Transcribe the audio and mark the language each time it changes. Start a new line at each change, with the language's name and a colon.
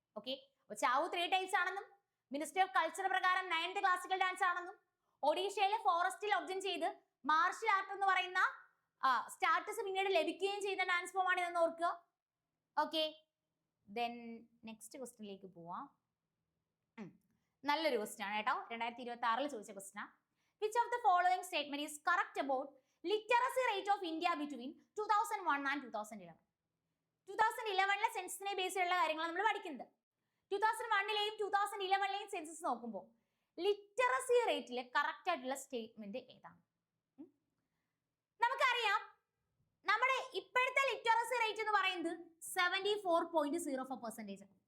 Malayalam: Okay, അപ്പൊ ചാവു 3 types ആണെന്നും ministry of culture പ്രകാരം 9th ക്ലാസിക്കൽ ഡാൻസ് ആണെന്നും ഒഡീഷയിലെ ഫോറസ്റ്റിൽ ഒറിജിൻ ചെയ്ത് മാർഷൽ ആർട്ട് എന്ന് പറയുന്ന സ്റ്റാറ്റസ് പിന്നീട് ലഭിക്കുകയും ചെയ്ത ഡാൻസ് ഫോം ആണ് ഇതെന്ന് ഓർക്കുക. ഓക്കെ, ദെൻ നെക്സ്റ്റ് ക്വസ്റ്റ്യനിലേക്ക് പോവാം. നല്ലൊരു ക്വസ്റ്റ്യൻ ആണ് കേട്ടോ, 2026 ചോദിച്ച question.
English: Which of the following statement is correct about literacy rate of India between 2001 and 2011?
Malayalam: 2011 സെൻസസിനെ base ചെയ്തുള്ള കാര്യങ്ങൾ നമ്മൾ പഠിക്കുന്നത്. 2001ലെയും 2011ലെയും സെൻസസ് നോക്കുമ്പോൾ ലിറ്ററസി റേറ്റിൽ കറക്റ്റ് ആയിട്ടുള്ള സ്റ്റേറ്റ്മെന്റ് ഏതാണ്? നമുക്കറിയാം നമ്മുടെ ഇപ്പോഴത്തെ ലിറ്ററസി റേറ്റ് എന്ന് പറയുന്നത് 74.04%.